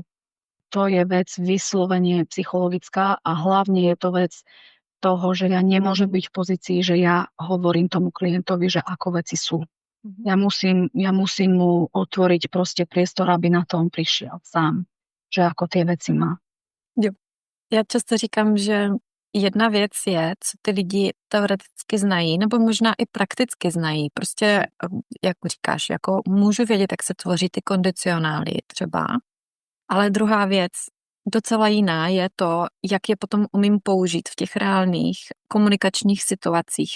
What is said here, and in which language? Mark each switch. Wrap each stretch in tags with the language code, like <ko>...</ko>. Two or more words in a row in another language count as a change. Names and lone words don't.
<sk>To je vec vyslovene psychologická a hlavne je to vec toho, že ja nemôžem byť v pozícii, že ja hovorím tomu klientovi, že ako veci sú. Ja musím mu otvoriť proste priestor, aby na to on prišiel sám, že ako tie veci má.</sk> <cs>Jo. Já často říkám, že jedna věc je, co ty lidi teoreticky znají, nebo možná i prakticky znají. Prostě, jak říkáš, jako můžu vědět, jak se tvoří ty kondicionály třeba, ale druhá věc, docela jiná je to, jak je potom umím použít v těch reálných komunikačních situacích.</cs>